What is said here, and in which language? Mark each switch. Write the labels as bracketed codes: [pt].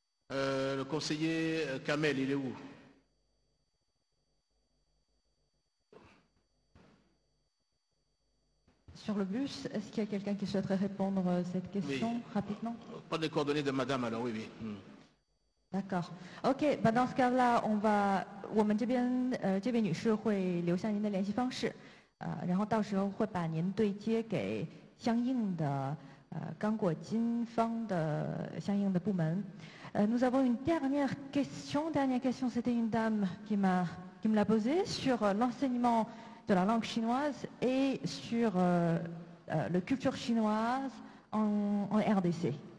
[fr] Le conseiller Kamel, il est où? Sur le bus, est-ce qu'il y a quelqu'un qui souhaiterait répondre à cette question rapidement? Pas les coordonnées de madame alors, oui, oui. D'accord. [zh] OK， [fr] dans ce cas-là， [zh] 我们这位女士会留下您的联系方式，然后到时候会把您对接给相应的刚果金方的相应的部门。 [fr] Nous avons une dernière question. Dernière question, c'était une dame qui me l'a posée sur l'enseignement de la langue chinoise et sur la culture chinoise en RDC.